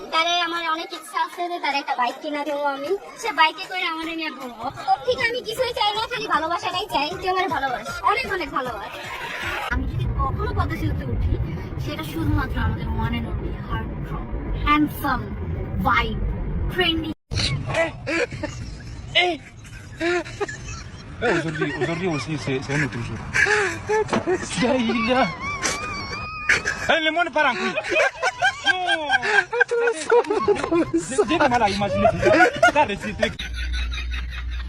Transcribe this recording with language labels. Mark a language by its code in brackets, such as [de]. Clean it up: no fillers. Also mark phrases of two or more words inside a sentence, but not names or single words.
[bn] তারে আমার অনেক ইচ্ছা আছে যে তারে একটা বাইক কিনা দেবো, আমি সে বাইকে করে আমাদের নিয়ে ঘুরবো। ঠিক আমি কিছুই চাই না, খালি ভালোবাসাটাই চাই, যে আমার ভালোবাসে, অনেক অনেক ভালোবাসে। আমি যদি কখনো পদচিতে উঠি, সেটা শুধুমাত্র আমাদের [en] one and only heart drop, handsome, vibe, trendy. [fr] Aujourd'hui aussi, c'est un autre jour. Le monde part en couille. J'ai du mal à imaginer ça.